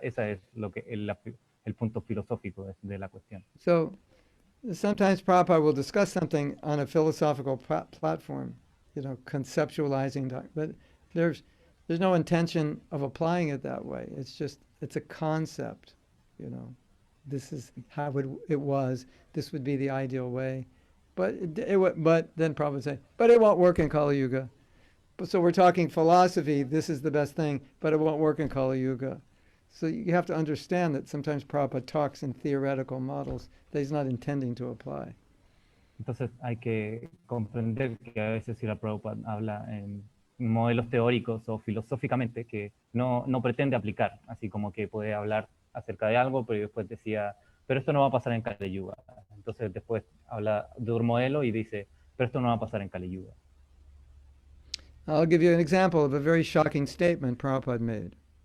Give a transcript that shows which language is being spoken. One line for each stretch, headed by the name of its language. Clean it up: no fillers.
Spanish: Ese es lo que el punto filosófico de la cuestión.
English: So sometimes Prabhupada will discuss something on a philosophical platform, conceptualizing, but there's no intention of applying it that way. It's a concept, This is how it was. This would be the ideal way. But then Prabhupada would say, but it won't work in Kali Yuga. So we're talking philosophy, this is the best thing, but it won't work in Kali Yuga. So you have to understand that sometimes Prabhupada talks in theoretical models that he's not intending to apply.
Spanish: Entonces hay que comprender que a veces si la Prabhupada habla en modelos teóricos o filosóficamente que no pretende aplicar, así como que puede hablar acerca de algo, pero después decía, pero esto no va a pasar en Kali Yuga. Entonces después habla de un modelo y dice, pero esto no va a pasar en Kali Yuga.
English: I'll give you an example of a very shocking statement Prabhupada made.